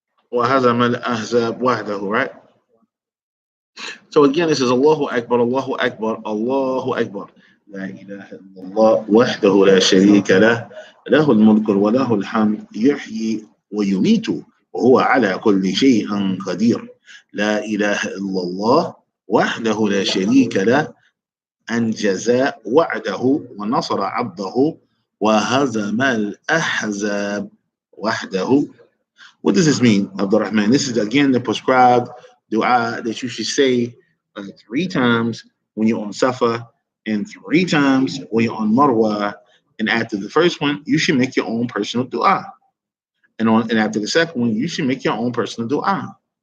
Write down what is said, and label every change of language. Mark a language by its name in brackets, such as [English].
[Arabic] وهزم الأحزاب وحده, right? [English] So again, this is Allahu Akbar, Allahu Akbar, Allahu Akbar. [Arabic] لا إله إلا الله وحده لا شريك له له الملك وله الحمد يحيي ويميت وهو على كل شيء قدير. لا إله إلا الله وحده لا شريك له أنجز وعده ونصر عبده وهزم الأحزاب وحده. [English] What does this mean, Abdul Rahman? This is again the prescribed dua that you should say 3 times when you're on Safa and 3 times when you're on Marwa. And after the first one, you should make your own personal dua. And after the second one, you should make your own personal dua.